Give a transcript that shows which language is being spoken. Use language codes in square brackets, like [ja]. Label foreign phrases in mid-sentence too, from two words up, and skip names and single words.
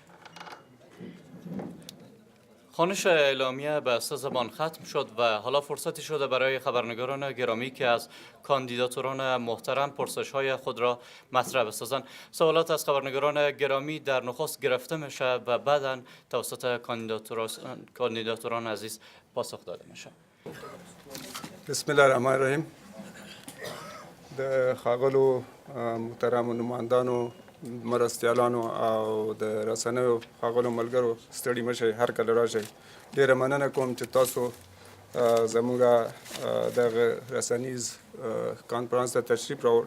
[fa] خوانش اعلامیه به 3 زبان ختم شد و حالا فرصتی شده برای خبرنگاران گرامی که از کاندیداتوران محترم پرسش‌های خود را مطرح بسازند. سوالات از خبرنگاران گرامی در نخست گرفته میشه و بعداً توسط کاندیداتوران عزیز پاسخ داده میشه. [ar] بسم الله الرحمن الرحیم. [ps] د ښاغلو محترمو نمایندانو مرستیالانو او د رسنیو ښاغلو ملګرو ستړي مه شئ، هر کله راشئ. ډېره مننه کوم چې تاسو زموږ دغه رسنیز کانفرانس ته تشریف راوړ.